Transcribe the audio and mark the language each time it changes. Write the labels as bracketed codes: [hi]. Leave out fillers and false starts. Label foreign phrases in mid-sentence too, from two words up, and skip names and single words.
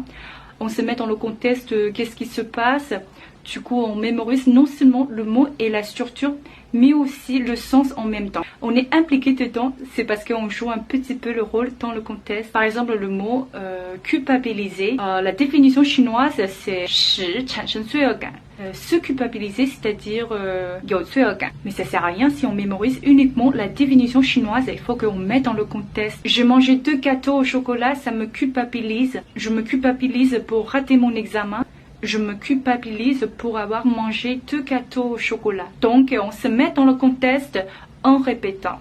[fr] On se met dans le contexte, qu'est-ce qui se passe. Du coup, on mémorise non seulement le mot et la structure, mais aussi le sens en même temps. On est impliqué dedans, c'est parce qu'on joue un petit peu le rôle dans le contexte. Par exemple, le mot culpabiliser. La définition chinoise, c'est [zh] 使产生罪恶感. [fr] Se culpabiliser, c'est-à-dire [zh] 有罪恶感. [fr] Mais ça sert à rien si on mémorise uniquement la définition chinoise. Il faut qu'on mette dans le contexte. J'ai mangé 2 gâteaux au chocolat, ça me culpabilise. Je me culpabilise pour rater mon examen. Je me culpabilise pour avoir mangé 2 gâteaux au chocolat. Donc, on se met dans le contexte en répétant.